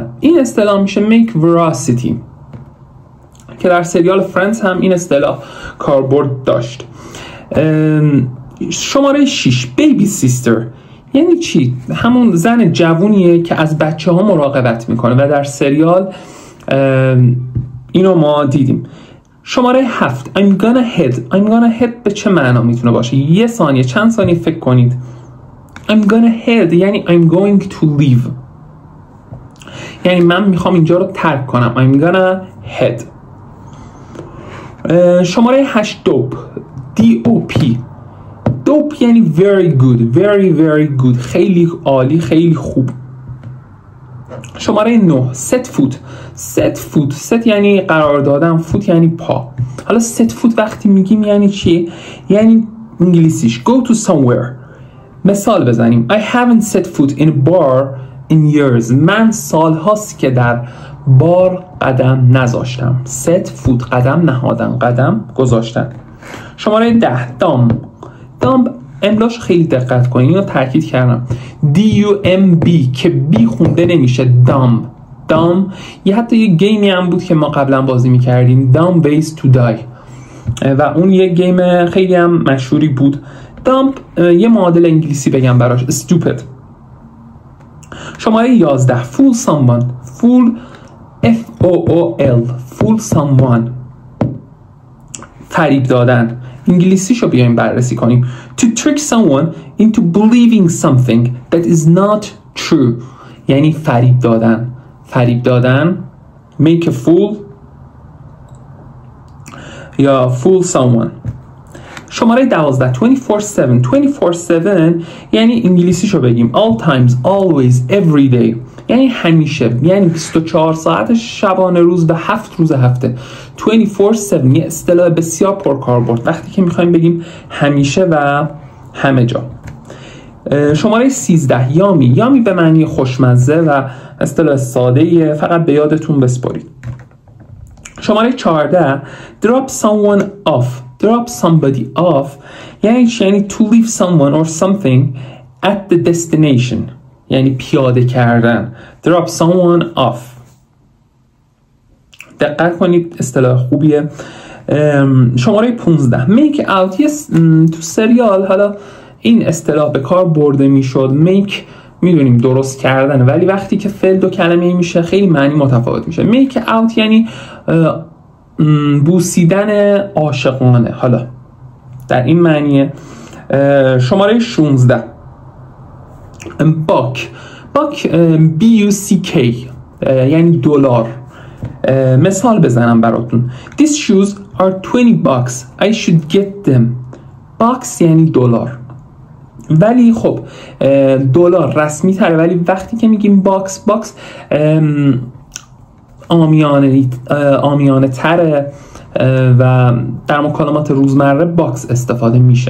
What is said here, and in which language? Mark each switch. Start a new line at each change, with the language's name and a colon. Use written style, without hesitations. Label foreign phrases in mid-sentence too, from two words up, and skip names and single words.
Persian: این اصطلاح میشه
English: make veracity
Persian: که در سریال فرندز هم این اصطلاح کاربرد داشت. شماره 6 بیبی سیستر یعنی چی؟ همون زن جوونیه که از بچه ها مراقبت میکنه و در سریال اینو ما دیدیم. شماره 7
English: I'm gonna head
Persian: به چه معنا میتونه باشه؟ یه ثانیه، چند ثانیه فکر کنید.
English: I'm gonna head یعنی I'm going to leave،
Persian: یعنی من میخوام اینجا رو ترک کنم.
English: I'm gonna head.
Persian: شماره 8 DOP یعنی
English: very good
Persian: خیلی عالی، خیلی خوب. شماره 9 set یعنی قرار دادن، فوت یعنی پا. حالا
English: set foot
Persian: وقتی میگیم یعنی چی؟ یعنی انگلیسیش
English: go to somewhere.
Persian: مثال بزنیم
English: I haven't set foot in a bar in years.
Persian: من سال هاست که در بار قدم نذاشتم.
English: set foot
Persian: قدم نهادن، قدم گذاشتن. شماره 10 dumb املاش خیلی دقت کنید، اینو تاکید کردم. D-U-M-B که بی خونده نمیشه. dumb یه حتی یه گیمی هم بود که ما قبلا بازی میکردیم
English: dumb ways to die
Persian: و اون یه گیم خیلی هم مشهوری بود. dumb یه معادل انگلیسی بگم براش stupid.
English: شماره 11 fool someone fool someone
Persian: فریب دادن. انگلیسیشو بیایم بررسی کنیم.
English: To trick someone into believing something that is not true
Persian: یعنی فریب دادن
English: make a fool یا fool someone.
Persian: شماره 12 24/7 یعنی انگلیسیشو بگیم
English: all times always every day
Persian: یعنی همیشه، یعنی 24 ساعت شبانه روز و 7 روز هفته. 24/7 یه اصطلاح بسیار پرکاربرد وقتی که میخوایم بگیم همیشه و همه جا. شماره 13 یامی به معنی خوشمزه و اصطلاح ساده‌ایه، فقط به یادتون بسپارید.
English: شماره 14 drop somebody off یعنی to leave someone or something at the destination
Persian: یعنی پیاده کردن.
English: drop someone off.
Persian: دقت کنید، اصطلاح خوبیه.
English: شماره 15 make out.
Persian: تو سریال حالا این اصطلاح به کار برده میشد. make میدونیم درست کردن، ولی وقتی که فعل دو کلمه‌ای میشه خیلی معنی متفاوت میشه.
English: make out
Persian: یعنی بوسیدن عاشقانه. حالا در این معنیه. شماره 16 باک BUCK یعنی دلار. مثال بزنم براتون.
English: These shoes are $20. I should get them.
Persian: باکس یعنی دلار. ولی خب دلار رسمی تره، ولی وقتی که میگیم باکس عامیانه تره و در مکالمات روزمره باکس استفاده میشه.